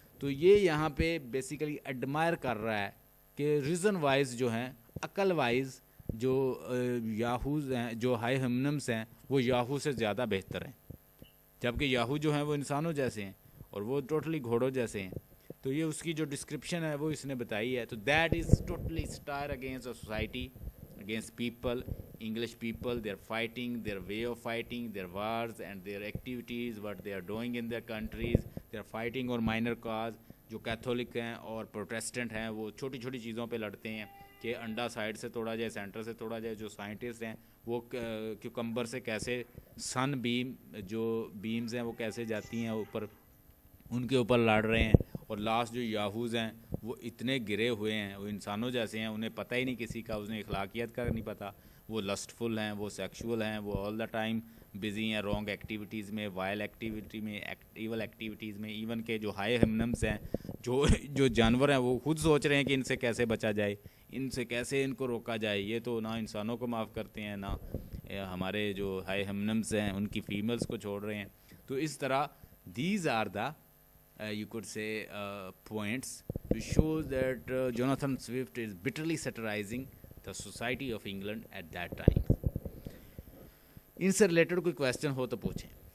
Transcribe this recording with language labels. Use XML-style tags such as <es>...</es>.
<hi>तो ये यहाँ पे बेसिकली एडमायर कर रहा है कि रीज़न वाइज जो हैं, अकल वाइज जो याहूज़ हैं, जो हाई हेमनम्स हैं, वो याहू से ज़्यादा बेहतर हैं, जबकि याहू जो हैं वो इंसानों जैसे हैं और वो टोटली घोड़ों जैसे हैं। तो ये उसकी जो डिस्क्रिप्शन है वो इसने बताई है।</hi> <en>तो that is totally star against a society, against people, English people, their fighting, their way of fighting, their wars and their activities, what they are doing in their countries. They are fighting</en> <hi>और</hi> <en>minor cause।</en> <hi>जो Catholic हैं और Protestant हैं वो छोटी छोटी चीज़ों पे लड़ते हैं कि अंडा साइड से तोड़ा जाए, सेंटर से तोड़ा जाए। जो साइंटिस्ट हैं वो क्यूकम्बर से कैसे सन जो बीम्स हैं वो कैसे जाती हैं ऊपर, उनके ऊपर लड़ रहे हैं। और लास्ट जो याहूज़ हैं वो इतने गिरे हुए हैं, वो इंसानों जैसे हैं, उन्हें पता ही नहीं किसी का, उन्हें अखलाकियत का नहीं पता, वो लस्टफुल हैं, वो सेक्सुअल हैं, वो</hi> <en>all the time busy</en> <hi>हैं रॉन्ग एक्टिविटीज़ में, वाइल्ड एक्टिविटी में, इवल एक्टिविटीज़ में। इवन के जो हाई हेमनम्स हैं, जो जानवर हैं, वो खुद सोच रहे हैं कि इनसे कैसे बचा जाए, इनसे कैसे इनको रोका जाए। ये तो ना इंसानों को माफ़ करते हैं, ना हमारे जो हाई हेमनम्स हैं उनकी फ़ीमेल्स को छोड़ रहे हैं। तो इस तरह</hi> <en>These are the you could say points to show that Jonathan Swift is bitterly satirizing the society of England at that time.</en> <hi>इनसे रिलेटेड कोई क्वेश्चन हो तो पूछें।</hi>